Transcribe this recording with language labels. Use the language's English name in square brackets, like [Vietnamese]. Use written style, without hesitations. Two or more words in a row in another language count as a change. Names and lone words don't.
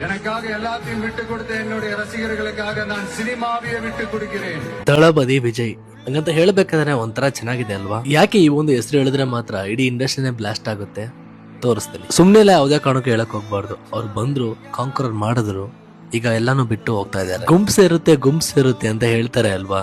[Tamil] எனக்காக எல்லாத்தையும் விட்டு கொடுத்த என்னுடைய ரசிகர்களுக்காக நான் ಸಿನಿಮಾವಿಯೇ விட்டு ಕೊಡುತ್ತೇನೆ. [Kannada] ದಳಪತಿ ವಿಜಯ್ ಹಂಗಂತ ಹೇಳ್ಬೇಕಾದ್ರೆ ಒಂಥರ ಚೆನ್ನಾಗಿದೆ ಅಲ್ವಾ? ಯಾಕೆ ಈ ಒಂದು ಹೆಸರು ಹೇಳಿದ್ರೆ ಮಾತ್ರ ಇಡೀ ಇಂಡಸ್ಟ್ರಿನೇ ಬ್ಲಾಸ್ಟ್ ಆಗುತ್ತೆ ತೋರಿಸ್ತೀನಿ. ಸುಮ್ನೆ ಯಾವುದೇ ಕಾರಣಕ್ಕೂ ಹೇಳಕ್ ಹೋಗ್ಬಾರ್ದು. ಅವ್ರು ಬಂದ್ರು, ಕಾಂಕರರ್ ಮಾಡಿದ್ರು, ಈಗ ಎಲ್ಲಾನು ಬಿಟ್ಟು ಹೋಗ್ತಾ ಇದ್ದಾರೆ. ಗುಂಪ್ಸ್ ಇರುತ್ತೆ ಅಂತ ಹೇಳ್ತಾರೆ ಅಲ್ವಾ?